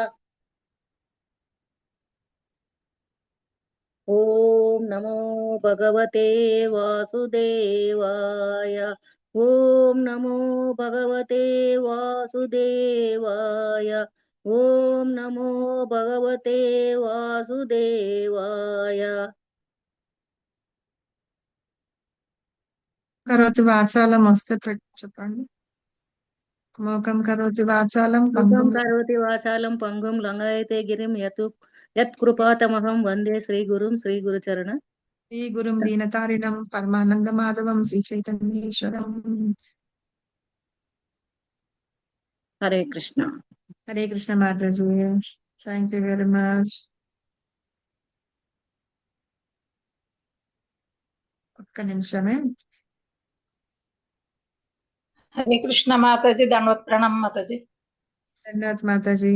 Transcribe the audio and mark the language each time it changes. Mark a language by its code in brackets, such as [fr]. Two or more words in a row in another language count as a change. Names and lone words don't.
[sa] ओम नमो भगवते वासुदेवाय. ओम नमो भगवते वासुदेवाय. ओम नमो भगवते वासुदेवाय. करोति वाचालम् [te] వస్తే చెప్పండి. [sa] मूकं करोति वाचालम् मुखं करोति वाचालं पंगुं लंघयते गिरिं यत्कृपातमहं वन्दे श्रीगुरुं श्रीगुरुचरण. श्रीगुरुं दीनतारिणं परमानन्द माधवं श्रीचैतन्येश्वरम्. [hi] हरे कृष्ण. [te] హరే కృష్ణ మాతాజీ. [en] thank you very much. [te] ఒక్క నిమిషమే. [hi] हरे कृष्ण माताजी [te] దండవత్ ప్రణామం మాతాజీ. [hi] धन्यवाद माताजी.